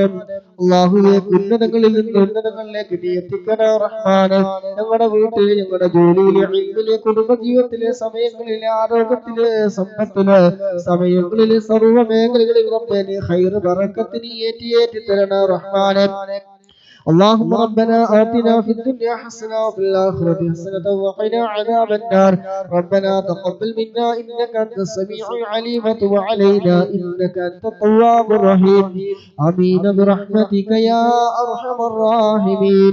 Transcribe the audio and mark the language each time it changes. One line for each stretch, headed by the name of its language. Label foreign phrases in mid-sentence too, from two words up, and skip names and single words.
Malayalam: അല്ലാഹുവേ, ഉന്നതങ്ങളിൽ നിന്ന് ഉന്നതങ്ങളിലേക്ക് നീ എത്തിക്കണേ റഹ്മാനെ. ഞങ്ങളുടെ വീട്ടിൽ, ഞങ്ങളുടെ ജോലിയിലെ, ഇൽമിലെ, കുടുംബജീവിതത്തിലെ, സമയങ്ങളിലെ, ആരോഗ്യത്തിലെ, സമ്പത്തിലെ, സമയങ്ങളിലെ സർവ്വ മേഖലകളിൽ റബ്ബേ നീ
Arabic: خير بركة
Malayalam: നീ ഏറ്റി തരണേ റഹ്മാനെ.
Arabic: اللهم ربنا آتنا في الدنيا حسنة وفي الآخرة حسنة وقنا عذاب النار. ربنا تقبل منا إنك أنت السميع العليم وتب علينا إنك أنت التواب الرحيم. آمين برحمتك يا أرحم الراحمين.